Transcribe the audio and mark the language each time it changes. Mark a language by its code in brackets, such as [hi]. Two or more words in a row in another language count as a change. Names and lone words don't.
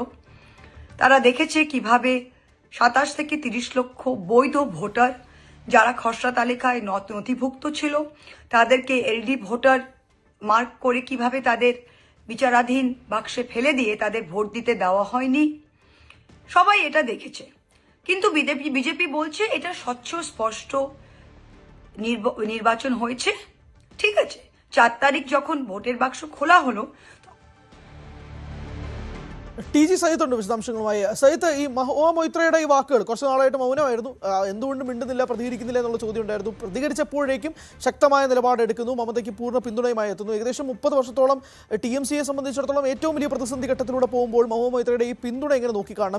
[bn] তারা দেখেছে কিভাবে 27 থেকে 30 লক্ষ বৈধ ভোটার যারা খসড়া তালিকায় নথিভুক্ত ছিল তাদেরকে [en] LD voter [bn] মার্ক করে কিভাবে তাদের বিচারাধীন বাক্সে ফেলে দিয়ে তাদের ভোট দিতে দেওয়া হয়নি। সবাই এটা দেখেছে। কিন্তু বিজেপি বলছে এটা স্বচ্ছ স্পষ্ট নির্বাচন হয়েছে। ঠিক আছে, 4 তারিখ যখন ভোটের বাক্স খোলা হলো [ml] TG സയ്യിദ് ഉണ്ട് വിശദാംശങ്ങളുമായി. സയ്യിദ്, ഈ മഹുവ മൊയ്ത്രയുടെ ഈ വാക്കുകൾ കുറച്ച് നാളായിട്ട് മൗനമായിരുന്നു. എന്തുകൊണ്ട് മിണ്ടുന്നില്ല, പ്രതികരിക്കുന്നില്ല എന്നുള്ള ചോദ്യം ഉണ്ടായിരുന്നു. പ്രതികരിച്ചപ്പോഴേക്കും ശക്തമായ നിലപാടെടുക്കുന്നു. മമതയ്ക്ക് പൂർണ്ണ പിന്തുണയുമായി എത്തുന്നു. ഏകദേശം 30 വർഷത്തോളം TMCയെ സംബന്ധിച്ചിടത്തോളം ഏറ്റവും വലിയ പ്രതിസന്ധി ഘട്ടത്തിലൂടെ പോകുമ്പോൾ മഹുവ മൊയ്ത്രയുടെ ഈ പിന്തുണ എങ്ങനെ നോക്കിക്കാണണം?